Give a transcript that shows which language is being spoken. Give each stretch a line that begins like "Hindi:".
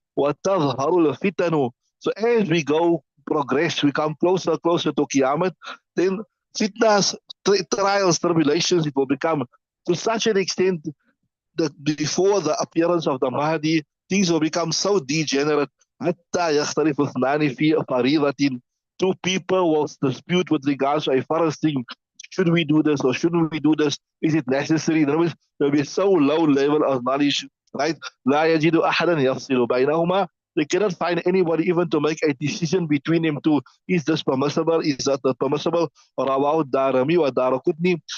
Arabic: وَتَظْهَرُ الْفِتَنُ.
English: So as we go, progress, we come closer to Qiyamah, then fitnas, trials, tribulations, it will become to such an extent that before the appearance of the Mahdi, things will become so degenerate.
Arabic: حتى يختلف اثنان في فريضة.
English: Two people will dispute with regards to a first thing. Should we do this or shouldn't we do this? Is it necessary? There will be so low level of knowledge, right?
Arabic: لا يجد أحدا يفصل بينهما.
English: They cannot find anybody even to make a decision between them two. Is this permissible? Is that not permissible?
Arabic: رواه الدارمي والدارقطني.